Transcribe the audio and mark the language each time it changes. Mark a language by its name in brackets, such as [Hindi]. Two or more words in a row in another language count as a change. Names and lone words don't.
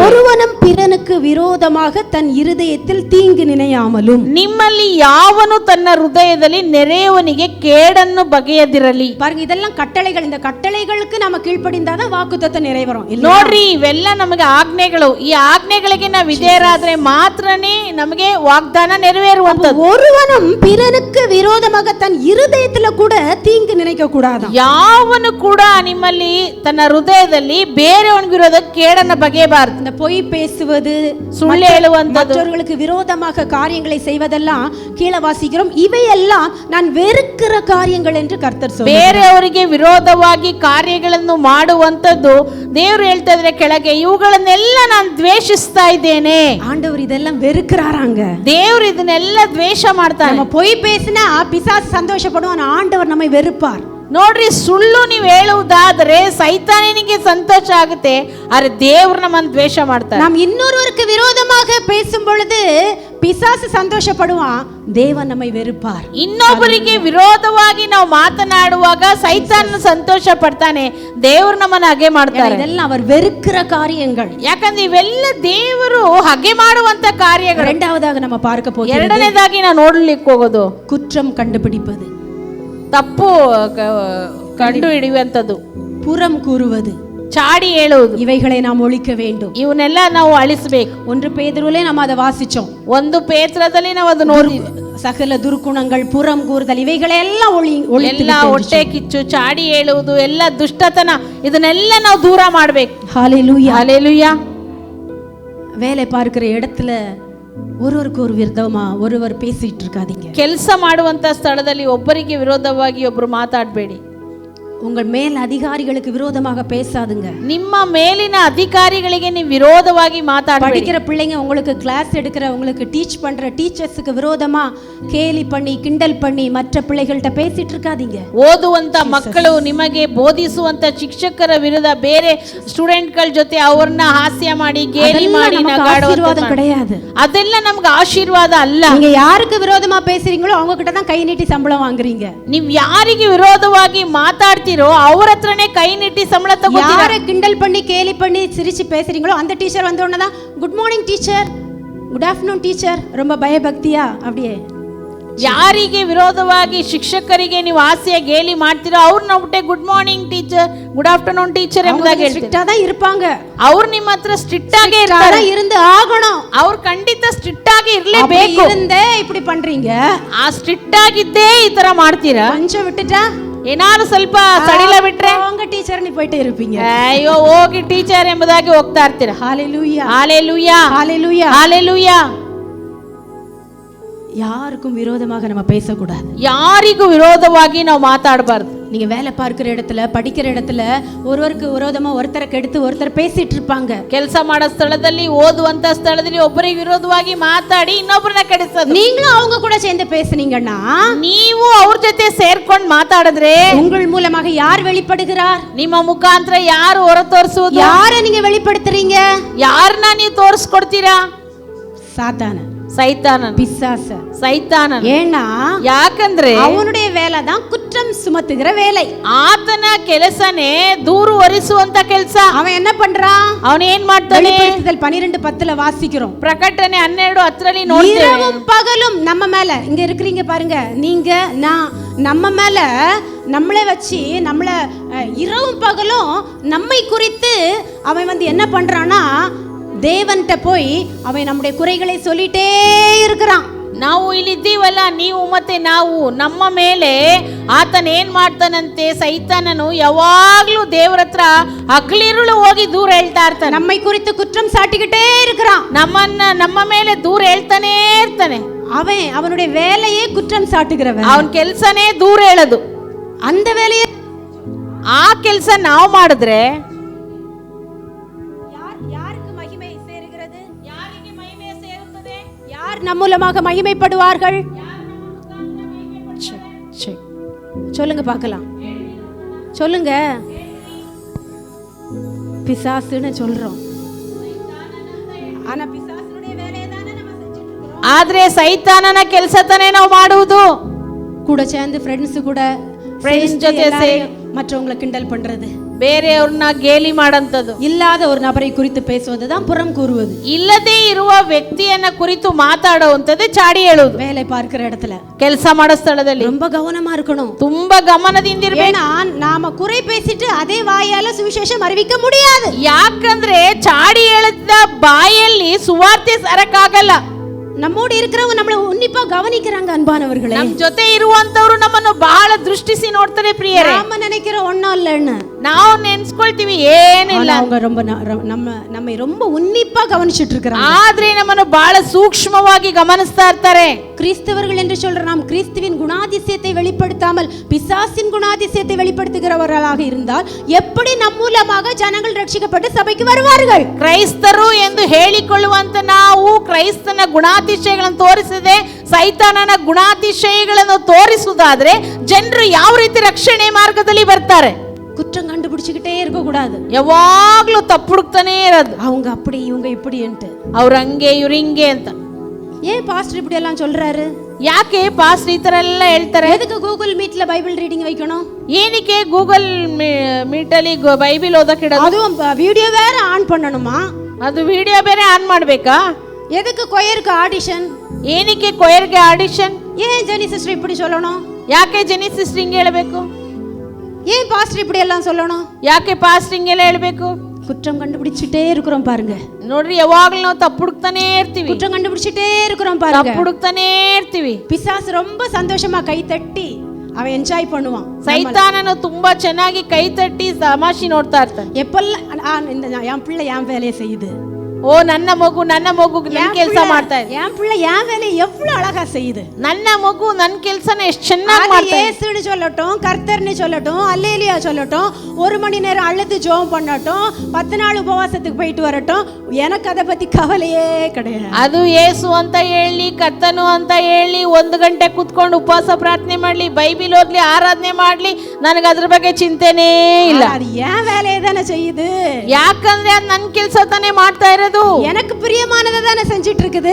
[Tamil] ஒருவனும் பிறனுக்கு விரோதமாக தன் இருதயத்தில் தீங்கு நினையாமலும். [Kannada] ನಿಮ್ಮಲ್ಲಿ ಯಾವನು ತನ್ನ ಹೃದಯದಲ್ಲಿ ನೆರೆಯವನಿಗೆ ಕೇಡನ್ನು ಬಗೆಯದಿರಲಿ. [Tamil] பாருங்க, இதெல்லாம் கட்டளைகள். இந்த கட்டளைகளுக்கு நம்ம கீழ்ப்படிந்தாதான் வாக்குத்தத்தம் நிறைவேறும். [Kannada] ನೋಡ್ರಿ, ಇವೆಲ್ಲ ನಮಗೆ ಆಜ್ಞೆಗಳು. ಈ ಆಜ್ಞೆಗಳಿಗೆ ನಾವು ವಿಧೇಯರಾದ್ರೆ ಮಾತ್ರನೇ ನಮಗೆ ವಾಗ್ದಾನ ನೆರವೇರುವಂತದ್ದು. [Tamil] ஒருவனும் பிறனுக்கு விரோதமாக தன் இருதயத்துல கூட தீங்கு நினைக்க கூடாது. [Kannada] ಯಾವನು ಕೂಡ ನಿಮ್ಮಲ್ಲಿ ತನ್ನ ಹೃದಯದಲ್ಲಿ ಬೇರೆಯವನಿಗೆ ವಿರೋಧ ಕೇಡನ್ನ ಬಗೆಯಬಾರದು. [Tamil] இந்த பொய் பேசுவது, [Kannada] ಸುಳ್ಳು ಹೇಳುವಂತದ್ದು, [Tamil] மற்றவர்களுக்கு விரோதமாக காரியங்களை செய்வதெல்லாம் கீழே வாசிக்கிறோம். இவையெல்லாம் நான் வெறுக்கிற காரியங்கள் என்று கர்த்தர் சொல்றார். [Kannada] ಬೇರೆಯವರಿಗೆ ವಿರೋಧವಾಗಿ ಕಾರ್ಯಗಳನ್ನು ಮಾಡುವಂತದ್ದು ದೇವರು ಹೇಳ್ತಾ ಇದ್ರೆ ಕೆಳಗೆ, ಇವುಗಳನ್ನೆಲ್ಲ ನಾನು ದ್ವೇಷಿಸ್ತಾ ಇದ್ದೇನೆ. [Tamil] ஆண்டவர் இதெல்லாம் வெறுக்கிறாராங்க. [Kannada] ದೇವರು ಇದನ್ನೆಲ್ಲ ದ್ವೇಷ ಮಾಡ್ತಾನೆ. [Tamil] நம்ம பொய் பேசினா பிசாசு சந்தோஷப்படுவான், ஆண்டவர் நம்மை வெறுப்பார். [Kannada] ನೋಡ್ರಿ, ಸುಳ್ಳು ನೀವು ಹೇಳುವುದಾದರೆ ಸೈತಾನನಿಗೆ ಸಂತೋಷ ಆಗುತ್ತೆ, ಆದ್ರೆ ದೇವರು ನಮ್ಮನ್ನು ದ್ವೇಷ ಮಾಡ್ತಾರೆ. [Tamil] நாம் இன்னொருவருக்கு விரோதமாக பேசும் பொழுது பிசாசு சந்தோஷப்படுவான், தேவன் நம்மை வெறுப்பார். [Kannada] ಇನ್ನೊಬ್ಬರಿಗೆ ವಿರೋಧವಾಗಿ ನಾವು ಮಾತನಾಡುವಾಗ ಸೈತಾನ ಸಂತೋಷ ಪಡ್ತಾನೆ, ದೇವರು ನಮ್ಮನ್ನು ಹಗೆ ಮಾಡ್ತಾರೆ. [Tamil] இதெல்லாம் அவர் வெறுக்கிற காரியங்கள். [Kannada] ಯಾಕಂದ್ರೆ ಇವೆಲ್ಲ ದೇವರು ಹಗೆ ಮಾಡುವಂತ ಕಾರ್ಯಗಳು. [Tamil] இரண்டாவதாக நம்ம பார்க்க போகிறோம். [Kannada] ಎರಡನೇದಾಗಿ ನಾವು ನೋಡ್ಲಿಕ್ಕೆ ಹೋಗೋದು [Tamil] குற்றம் கண்டுபிடிப்பது, [Kannada] ತಪ್ಪು ಕಂಡು ಹಿಡಿಯುವಂಥದ್ದು, [Tamil] புறம் கூறுவது, [Kannada] ಚಾಡಿ ಹೇಳುವುದು. [Tamil] இவைகளை நாம் ஒழிக்க வேண்டும். [Kannada] ಇವನ್ನೆಲ್ಲ ನಾವು ಅಳಿಸಬೇಕು. [Tamil] ஒன்று பேதுருவிலே நாம் அதை வாசிச்சோம். [Kannada] ಒಂದು ಪೇತ್ರದಲ್ಲಿ ನಾವು ಅದು ನೋಡಿ, [Tamil] சகல துர்க்குணங்கள், புறம் கூறுதல், [Kannada] ಇವೆಗಳೆಲ್ಲ ಎಲ್ಲ ಹೊಟ್ಟೆ ಕಿಚ್ಚು, ಚಾಡಿ ಹೇಳುವುದು, ಎಲ್ಲ ದುಷ್ಟತನ, ಇದನ್ನೆಲ್ಲ ನಾವು ದೂರ ಮಾಡ್ಬೇಕು. [Tamil] ஹalleluya ஹalleluya. வேலை பார்க்கிற இடத்துல ஒருவருக்கு ஒரு விரோதமா ஒருவர் பேசிட்டு இருக்காதீங்க. [Kannada] ಕೆಲಸ ಮಾಡುವಂತ ಸ್ಥಳದಲ್ಲಿ ಒಬ್ಬರಿಗೆ ವಿರೋಧವಾಗಿ ಒಬ್ಬರು ಮಾತಾಡಬೇಡಿ. [Tamil] உங்கள் மேல் அதிகாரிகளுக்கு விரோதமாக பேசாதுங்க. [Kannada] ನಿಮ್ಮ ಮೇಲಿನ ಅಧಿಕಾರಿಗಳಿಗೆ ನೀವು ವಿರೋಧವಾಗಿ ಮಾತಾಡಬೇಡಿ. [Tamil] படிக்கிற பிள்ளைங்க உங்களுக்கு கிளாஸ் எடுக்கிற, உங்களுக்கு டீச் பண்ற டீச்சர்ஸ்க்கு விரோதமா கேலி பண்ணி கிண்டல் பண்ணி மற்ற பிள்ளைகள்கிட்ட பேசிட்டு இருக்காதீங்க. [Kannada] ಓದುವಂತ ಮಕ್ಕಳು ನಿಮಗೆ ಬೋಧಿಸುವಂತ ಶಿಕ್ಷಕರ ವಿರುದ್ಧ ಬೇರೆ ಸ್ಟೂಡೆಂಟ್ಗಳ ಜೊತೆ ಅವ್ರನ್ನ ಹಾಸ್ಯ ಮಾಡಿ ಗೇಲಿ ಮಾಡಿ [Tamil] ஆசீர்வாதம் கிடையாது. [Kannada] ಅದೆಲ್ಲ ನಮ್ಗೆ ಆಶೀರ್ವಾದ ಅಲ್ಲ. [Tamil] நீங்க யாருக்கு விரோதமா பேசுறீங்களோ அவங்க கிட்ட தான் கை நீட்டி சம்பளம் வாங்குறீங்க. [Kannada] ನೀವು ಯಾರಿಗೆ ವಿರೋಧವಾಗಿ ಮಾತಾಡ್ತೀರೋ ಅವ್ರ ಹತ್ರನೇ ಕೈ ನೀಟಿ ಸಂಬಳ ತಗೋತೀರಾ. [Tamil] யாரை கிண்டல் பண்ணி கேலி பண்ணி சிரிச்சு பேசுறீங்களோ அந்த டீச்சர் வந்த உடனே தான் [English] Good morning teacher, good afternoon teacher, [Tamil] ரொம்ப பயபக்தியா அப்படியே. [Kannada] ಯಾರಿಗೆ ವಿರೋಧವಾಗಿ ಶಿಕ್ಷಕರಿಗೆ ನೀವು ಹಾಸ್ಯ ಗೇಲಿ ಮಾಡ್ತೀರೋ ಅವ್ರು ನಾವು [English] Good morning teacher, good afternoon teacher [Kannada] ಎಂಬುದಾಗಿ ಸ್ಟ್ರಿಕ್ಟ್ ಆಗಿ ಇರ್ಪಾಂಗ. ಅವ್ರು ನಿಮ್ಮ ಹತ್ರ ಸ್ಟ್ರಿಕ್ಟ್ ಆಗಿ [Tamil] ಇருந்து ஆகணும். [Kannada] ಅವ್ರು ಖಂಡಿತ ಸ್ಟ್ರಿಕ್ಟ್ ಆಗಿ ಇರ್ಲೇಬೇಕು. [Tamil] இருந்தே இப்படி பண்றீங்க, [Kannada] ಆ ಸ್ಟ್ರಿಕ್ಟ್ ಆಗಿದ್ದೇ ಈ ತರ ಮಾಡ್ತೀರಾ. ಕೊಂಚ ಬಿಟ್ಟಾ ಏನಾದ್ರು ಸ್ವಲ್ಪ ಸಡಿಲ ಬಿಟ್ರೆ [Tamil] அவங்க ಟೀಚರ್ ನೀ போயிட்டே இருப்பீங்க. [Kannada] ಅಯ್ಯೋ ಹೋಗಿ ಟೀಚರ್ ಎಂಬುದಾಗಿ ಹೋಗ್ತಾ ಇರ್ತೀರಾ. [Tamil] ஹalleluya ஹalleluya ஹalleluya ஹalleluya. யாருக்கும் விரோதமாக நம்ம பேசக்கூடாது. [Kannada] ಯಾರಿಗೂ ವಿರೋಧವಾಗಿ ನಾವು ಮಾತಾಡಬಾರ್ದು. [Tamil] நீங்க வேலை பார்க்கிற இடத்துல, படிக்கிற இடத்துல ஒருவருக்கு விரோதமா ஒருத்தரை கெடுத்து ஒருத்தர் பேசிட்டு இருப்பாங்க. [Kannada] ಕೆಲಸ ಮಾಡೋ ಸ್ಥಳದಲ್ಲಿ, ಓದುವಂತ ಸ್ಥಳದಲ್ಲಿ ಒಬ್ಬರಿಗೆ ವಿರೋಧವಾಗಿ ಮಾತಾಡಿ ಇನ್ನೊಬ್ಬರನ್ನ ಕೆಡಿಸೋದು. [Tamil] நீங்களும் அவங்க கூட சேர்ந்து பேசுனீங்கன்னா, [Kannada] ನೀವು ಅವ್ರ ಜೊತೆ ಸೇರ್ಕೊಂಡು ಮಾತಾಡಿದ್ರೆ [Tamil] உங்கள் மூலமாக யார் வெளிப்படுகிறார்? [Kannada] ನಿಮ್ಮ ಮುಖಾಂತರ ಯಾರು ಹೊರ ತೋರಿಸುವುದು? [Tamil] யாரை நீங்க வெளிப்படுத்துறீங்க? [Kannada] ಯಾರನ್ನ ನೀವು ತೋರಿಸ್ಕೊಡ್ತೀರಾ? [Tamil] சாத்தான, [Kannada] ಸೈತಾನನ, [Tamil] பிசாச, [Kannada] ಸೈತಾನನ. [Tamil] ஏன்னா [Kannada] ಯಾಕಂದ್ರೆ [Tamil] அவனுடைய வேலை தான் குற்றம் சுமத்துகிற வேலை. [Kannada] ಆತನ ಕೆಲಸನೇ ದೂರು ಹೊರಿಸುವಂತ ಕೆಲಸ. [Tamil] அவன் என்ன பண்றான்? [Kannada] ಅವನು ಏನ್ ಮಾಡ್ತಾನೆ? [Tamil] 12:10 வாசிக்கிறோம். [Kannada] ಪ್ರಕಟಣೆ 12:10 ನೋಡ್ತೇವೆ. [Tamil] இரவும் பகலும் நம்ம மேல, இங்க இருக்கிறீங்க பாருங்க, நீங்க நான், நம்ம மேல நம்மளே வச்சு நம்மள இரவும் பகலும் நம்மை குறித்து அவன் வந்து என்ன பண்றான்னா, தேவன்கிட்ட போய் அவன் நம்முடைய குறைகளை சொல்லிட்டே இருக்கிறான். [Kannada] ನಾವು ಇಲ್ಲಿದ್ದೀವಲ್ಲ, ನೀವು ಮತ್ತೆ ನಾವು, ನಮ್ಮ ಮೇಲೆ ಆತನ ಏನ್ ಮಾಡ್ತಾನಂತೆ, ಸೈತಾನನು ಯಾವಾಗ್ಲೂ ದೇವರ ಹತ್ರ ಹಗಲಿರುಳು ಹೋಗಿ ದೂರ ಹೇಳ್ತಾ ಇರ್ತಾನೆ. [Tamil] நம்மை குறித்து குற்றம் சாட்டிக்கிட்டே இருக்கிறான். [Kannada] ನಮ್ಮ ಮೇಲೆ ದೂರ ಹೇಳ್ತಾನೆ ಇರ್ತಾನೆ. [Tamil] அவன் அவனுடைய வேலையே குற்றம் சாட்டுகிறவன். [Kannada] ಅವನ ಕೆಲಸನೇ ದೂರ ಹೇಳೋದು. [Tamil] அந்த வேலையை, [Kannada] ಆ ಕೆಲಸ ನಾವು ಮಾಡಿದ್ರೆ [Tamil] நம் மூலமாக மகிமைப்படுவார்கள்? சொல்லுங்க பார்க்கலாம், சொல்லுங்க. பிசாசுன்னு சொல்றோம், ಆನ ಪಿಸಾಸನುடைய வேலையதானே நம்ம செஞ்சிட்டு இருக்கோம். [Kannada] ಆದ್ರೆ ಸೈತಾನನ ಕೆಲಸ ತಾನೇ ನಾವು ಮಾಡುವುದು. [Tamil] கூட சேர்ந்து [Kannada] ಫ್ರೆಂಡ್ಸ್ ಕೂಡ ಫ್ರೆಂಡ್ಸ್ ಜೊತೆ ಸೇರಿ [Tamil] மற்றவங்களை கிண்டல் பண்றது, [Kannada] ಬೇರೆಯವ್ರನ್ನ ಗೇಲಿ ಮಾಡಂತದ್ದು, [Tamil] இல்லாத ஒரு நபரை குறித்து பேசுவதுதான் புறம் கூறுவது, [Kannada] ಇಲ್ಲದೆ ಇರುವ ವ್ಯಕ್ತಿಯನ್ನ ಕುರಿತು ಮಾತಾಡುವಂತದ್ದು ಚಾಡಿ ಹೇಳುವುದು. [Tamil] வேலை பார்க்கிற இடத்துல, [Kannada] ಕೆಲಸ ಮಾಡೋ ಸ್ಥಳದಲ್ಲಿ [Tamil] ரொம்ப கவனமா இருக்கணும். [Kannada] ತುಂಬಾ ಗಮನದಿಂದ ಇರಬೇಕು. [Tamil] ஏன்னா நாம குறை பேசிட்டு அதே வாயால சுவிசேஷம் அறிவிக்க முடியாது. [Kannada] ಯಾಕಂದ್ರೆ ಚಾಡಿ ಹೇಳಿದ ಬಾಯಲ್ಲಿ ಸುವಾರ್ತೆ ಸರಕಾಗಲ್ಲ. [Tamil] நம்மோடு இருக்கிறவங்க நம்மள உன்னிப்பா கவனிக்கிறாங்க அன்பானவர்களே. [Kannada] ನಮ್ಮ ಜೊತೆ ಇರುವಂತವರು ನಮ್ಮನ್ನು ಬಹಳ ದೃಷ್ಟಿಸಿ ನೋಡ್ತಾರೆ ಪ್ರಿಯರೇ. [Tamil] நாம நினைக்கிற ஒண்ணும் இல்லன்னு [Kannada] ನಾವು ನೆನ್ಸ್ಕೊಳ್ತೀವಿ ಏನಿಲ್ಲ, [Tamil] அவங்க ரொம்ப நம்மை ரொம்ப உன்னிப்பா கவனிச்சிட்டு இருக்காங்க. [Kannada] ಆದ್ರೆ ನಮ್ಮನ್ನು ಬಹಳ ಸೂಕ್ಷ್ಮವಾಗಿ ಗಮನಿಸ್ತಾ ಇರ್ತಾರೆ. [Tamil] கிறிஸ்தவர்கள் என்று சொல்ற நாம் கிறிஸ்துவின் குணாதிசயத்தை வெளிப்படுத்தாமல் பிசாசின் குணாதிசயத்தை வெளிப்படுத்துகிறவர்களாக இருந்தால் எப்படி நம் மூலமாக ஜனங்கள் ரட்சிக்கப்பட்டு சபைக்கு வருவார்கள்? [Kannada] ಕ್ರೈಸ್ತರು ಎಂದು ಹೇಳಿಕೊಳ್ಳುವಂತ ನಾವು ಕ್ರೈಸ್ತನ ಗುಣಾತಿಶಯಗಳನ್ನು ತೋರಿಸದೆ ಸೈತಾನನ ಗುಣಾತಿಶಯಗಳನ್ನು ತೋರಿಸುವುದಾದ್ರೆ ಜನರು ಯಾವ ರೀತಿ ರಕ್ಷಣೆ ಮಾರ್ಗದಲ್ಲಿ ಬರ್ತಾರೆ? [Tamil] குற்றம் கண்டுபிடிச்சுக்கிட்டே இருக்க கூடாது, [Kannada] ಯಾವಾಗ್ಲೂ ತಪ್ಪುಡುಕ್ತಾನೆ ಇರೋದು. [Tamil] அவங்க அப்படி இவங்க இப்படி ಅಂತ, [Kannada] ಅವ್ರ ಹಂಗೆ ಇವ್ರ ಹಿಂಗೆ ಅಂತ. [Tamil] ஏன் பாஸ்டர் இப்படி எல்லாம் சொல்றாரு? [Kannada] ಯಾಕೆ ಪಾಸ್ಟರ್ ಈ ತರ ಎಲ್ಲ ಹೇಳ್ತಾರೆ? [Tamil] எதுக்கு கூகுள் மீட்ல [English] Bible reading [Tamil] வைக்கணும்? [Kannada] ಏನಕ್ಕೆ ಗೂಗಲ್ ಮೀಟ್ ಅಲ್ಲಿ ಬೈಬಲ್ ಓದಕ್ಕಿಡೋದು? [Tamil] அதுவும் வீடியோ வேற ஆன் பண்ணணுமா? [Kannada] ಅದು ವಿಡಿಯೋ ಬೇರೆ ಆನ್ ಮಾಡ್ಬೇಕಾ? [Tamil] எதுக்கு கொயருக்கு ஆடிஷன்? [Kannada] ಏನಕ್ಕೆ ಕೊಯರ್ಗೆ ಆಡಿಷನ್? [Tamil] ஏன் ஜெனி சிஸ்டர் இப்படி சொல்லணும்? [Kannada] ಯಾಕೆ ಜೆನಿ ಸಿಸ್ಟರ್ ಹಿಂಗೆ ಹೇಳಬೇಕು? [Tamil] ஏன் பாஸ்டர் இப்படி எல்லாம் சொல்லணும்? [Kannada] ಯಾಕೆ ಪಾಸ್ಟರ್ ಹಿಂಗೆಲ್ಲ ಹೇಳಬೇಕು? [Tamil] குற்றம் கண்டுபிடிச்சிட்டே இருக்கிறோம் பாருங்க. [Kannada] ನೋಡ್ರಿ, ಯಾವಾಗ್ಲೂ ನಾವು ತಪ್ಪು ಹುಡುಕ್ತಾನೆ ಇರ್ತೀವಿ, [Tamil] குற்றம் கண்டுபிடிச்சிட்டே இருக்கிறோம் பாருங்க. [Kannada] ತಪ್ಪು ಹುಡುಕ್ತಾನೆ ಇರ್ತೀವಿ. [Tamil] பிசாசு ரொம்ப சந்தோஷமா கை தட்டி அவன் என்ஜாய் பண்ணுவான். [Kannada] ಸೈತಾನನು ತುಂಬಾ ಚೆನ್ನಾಗಿ ಕೈ ತಟ್ಟಿ ತಮಾಷೆ ನೋಡ್ತಾ ಇರ್ತಾನೆ. [Tamil] எப்பெல்லாம் இந்த என் பிள்ளை என் வேலையை செய்யுது, [Kannada] ಓ ನನ್ನ ಮಗು ನನ್ನ ಕೆಲಸ ಮಾಡ್ತಾ ಇದೆ, [Tamil] என் பிள்ளை என் வேலையை எவ்வளவு அழகா செய்யுது, [Kannada] ನನ್ನ ಮಗು ನನ್ನ ಕೆಲಸನ ಎಷ್ಟು ಚೆನ್ನಾಗಿ ಮಾಡ್ತಾ ಇದೆ. [Tamil] இயேசுன்னு சொல்லட்டும், கர்த்தர்னு சொல்லட்டும், அல்லேலியா சொல்லட்டும், 1 மணி நேரம் அழுது ஜெபம் பண்ணட்டும், 10 நாள் உபவாசத்துக்கு போயிட்டு வரட்டும், எனக்கு அதை பத்தி கவலையே கிடையாது. [Kannada] ಅದು ಯೇಸು ಅಂತ ಹೇಳಿ, ಕರ್ತನು ಅಂತ ಹೇಳಿ, 1 ಗಂಟೆ ಕೂತ್ಕೊಂಡು ಉಪವಾಸ ಪ್ರಾರ್ಥನೆ ಮಾಡ್ಲಿ, ಬೈಬಲ್ ಓದ್ಲಿ, ಆರಾಧನೆ ಮಾಡ್ಲಿ, ನನಗೆ ಅದ್ರ ಬಗ್ಗೆ ಚಿಂತೆನೇ ಇಲ್ಲ. [Tamil] அது ஏன் வேலையை தானே செய்யுது, [Kannada] ಯಾಕಂದ್ರೆ ಅದು ನನ್ನ ಕೆಲಸ ತಾನೇ ಮಾಡ್ತಾ ಇರೋದು, [Tamil] எனக்கு பிரியமானதை தானே செஞ்சிட்டு இருக்குது,